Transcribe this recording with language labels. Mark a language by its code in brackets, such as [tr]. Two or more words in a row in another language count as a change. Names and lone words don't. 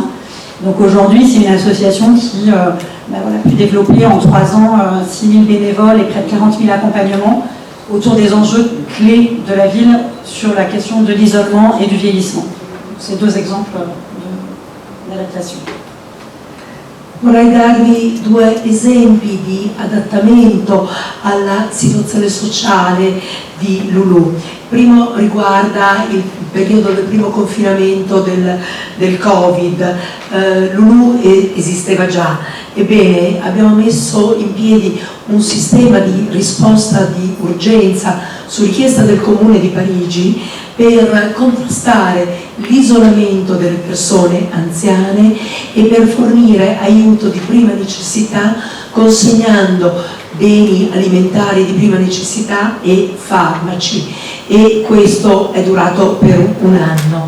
[fr] Donc aujourd'hui, c'est une association qui a pu développer en 3 ans 6 000 bénévoles et près de 40 000 accompagnements autour des enjeux clés de la ville sur la question de l'isolement et du vieillissement. C'est 2 exemples d'adaptation. [it] Vorrei darvi 2 esempi di adattamento alla situazione sociale di Lulu. Il primo riguarda il periodo del primo confinamento del Covid. Lulu esisteva già, ebbene abbiamo messo in piedi un sistema di risposta di urgenza su richiesta del Comune di Parigi per contrastare l'isolamento delle persone anziane e per fornire aiuto di prima necessità consegnando beni alimentari di prima necessità e farmaci, e questo è durato per 1 anno.